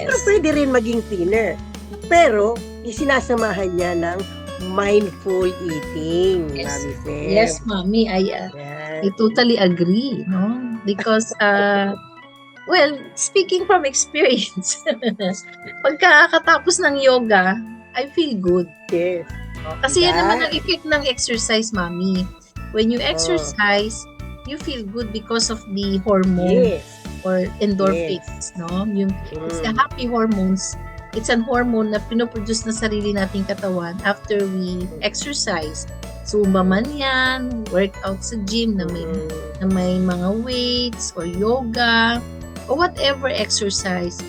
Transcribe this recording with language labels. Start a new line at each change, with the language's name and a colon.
Filipino: Pero pwede rin maging thinner. Pero, isinasamahan niya ng mindful eating.
English: Yes. Mami Fem. Yes, Mami. I totally agree, no? Because, well, speaking from experience,
Filipino: pagkakatapos ng yoga,
English: I feel good. Yes.
Filipino: Kasi yan Diba? naman ang effect ng exercise, Mami.
English: When you exercise, you feel good because of the hormone Yes. or endorphins, no? It's the happy hormones. It's an hormone
Filipino: na pinoproduce na sarili nating katawan
English: after we exercise.
Filipino: Zumba man yan,
English: workout sa gym na may mga weights or yoga or whatever exercise.